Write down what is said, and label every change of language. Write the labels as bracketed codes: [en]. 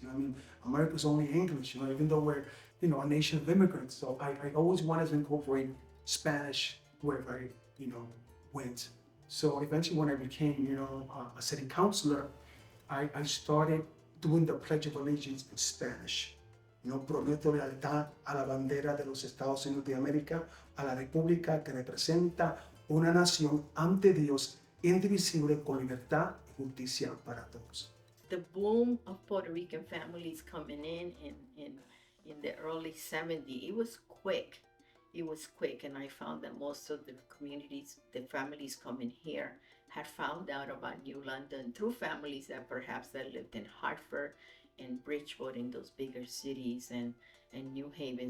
[en] I mean, America's only English. Even though we're a nation of immigrants. So I always wanted to incorporate Spanish wherever I went. So eventually, when I became a city councilor, I started doing the Pledge of Allegiance in Spanish. [es] Prometo lealtad a la bandera de los Estados Unidos de América, a la república que representa una nación ante Dios, indivisible, con libertad y justicia para todos. [en] The boom of Puerto Rican families coming in the early 70s, it was quick. It was quick, and I found that most of the communities, the families coming here, had found out about New London through families that lived in Hartford and Bridgeport, in those bigger cities, and New Haven.